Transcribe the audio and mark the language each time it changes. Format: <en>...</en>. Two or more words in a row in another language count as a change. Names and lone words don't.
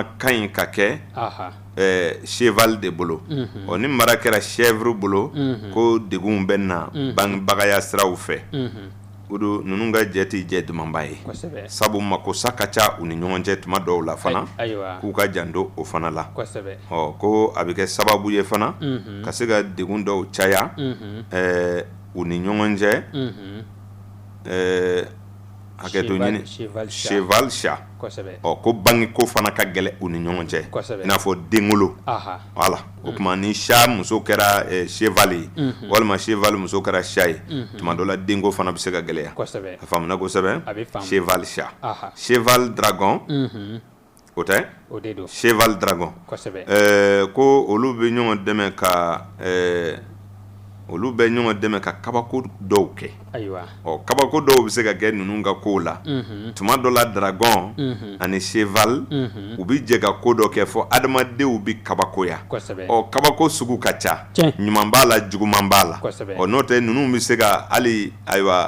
<bm>ka ɲi ka kɛ cheval de bolo ni mara kɛra chèvre bolo ko degun bɛ na bangebagaya siraw fɛ o do ninnu ka jɛ tɛ jɛ dumanba ye sabu makosa ka ca u ni ɲɔgɔn cɛ tuma dɔw la fana k'u ka janto o fana la ko a bɛ kɛ sababu ye fana ka se ka degun dɔw caya u ni ɲɔgɔn cɛ hakɛto ɲini</bm> <fr>cheval chat</fr> <bm>ko bange ko fana ka gɛlɛ u ni ɲɔgɔn cɛ i n'a fɔ denwolo voilà o tuma ni chat muso kɛra cheval ye walima cheval muso kɛra chat ye tuma dɔ la denko fana bɛ se ka gɛlɛya a faamuna kosɛbɛ</bm> <fr>cheval chat cheval dragon</fr> <bm>o tɛ</bm> <fr>cheval dragon</fr> <bm>ko olu bɛ ɲɔgɔn dɛmɛ ka kabako dɔw kɛ kabako dɔw bɛ se ka kɛ ninnu ka kow la tuma dɔ la dragon ani cheval u bɛ jɛ ka ko dɔ kɛ fɔ adamadenw bɛ kabakoya kabako sugu ka ca ɲuman b'a la juguman b'a la n'o tɛ ninnu bɛ se ka hali ayiwa</bm>